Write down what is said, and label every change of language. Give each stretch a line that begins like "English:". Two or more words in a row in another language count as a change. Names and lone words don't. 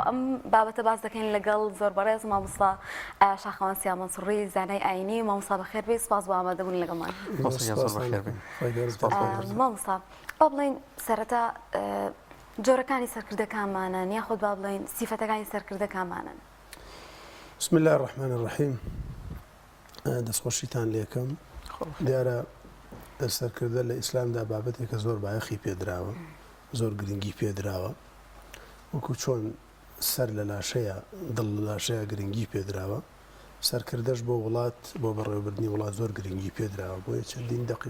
Central Kurdish: ئەم بابەتە باز دەکەین لەگەڵ زۆر بەڕێز مامۆستا شاخەوان سیامەنسوڕی زانای ئاینی. مامۆستا بەخێر بێ سپاس بۆ ئامادەبوون لەگەڵمان. مامۆستا با بڵێن سەرەتا جۆرەکانی سەرکردەکانمانن یاخود با بڵێن سیفەتەکانی سەرکردەکانمانن.
Arabic: بسم الله الرحمن الرحیم.
Central Kurdish: دەستخۆشیتان لێکم. دیارە سەرکردە لە ئیسلامدا بابەتێکە زۆر بایەخی پێدراوە زۆر گرنگی پێدراوە وەکو چۆن سەر لە لاشەیە دڵ لە لاشەیە گرنگی پێدراوە سەرکردەش بۆ وڵات بۆ بەڕێوەبردنی وڵات زۆر گرنگی پێدراوە بۆیە چەندین دەقی